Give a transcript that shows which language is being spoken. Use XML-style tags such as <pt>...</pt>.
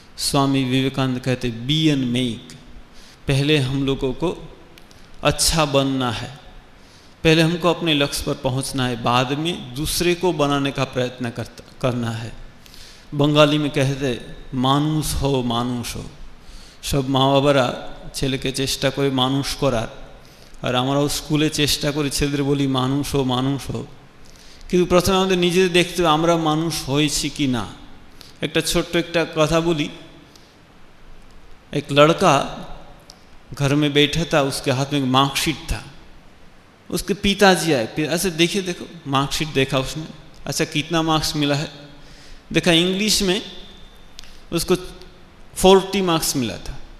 <hi>स्वामी विवेकानंद कहते, B N make. पहले हम लोगों को अच्छा बनना है, पहले हमको अपने लक्ष्य पर पहुंचना है, बाद में दूसरे को बनाने का प्रयत्न करना है। बंगाली में कहते,</hi> <bn>मानुष हो मानुष हो।</bn> <hi>सब</hi> <bn>মা বাবারা ছেলেকে চেষ্টা করে মানুষ করার, আর আমরাও স্কুলে চেষ্টা করে ছেলেদের বলি মানুষ হো মানুষ হো। কিন্তু প্রথমে আমাদের নিজেদের দেখতে হবে আমরা মানুষ হয়েছি কি না। একটা ছোট্ট একটা কথা</bn> <hi>बोली, एक लड़का घर में बैठा था, उसके हाथ में मार्कशीट था। उसके पिताजी आए, ऐसे देखिए, देखो मार्कशीट देखा उसने, अच्छा कितना मार्क्स मिला है, देखा इंग्लिश में उसको 40 मार्क्स मिला था।</hi>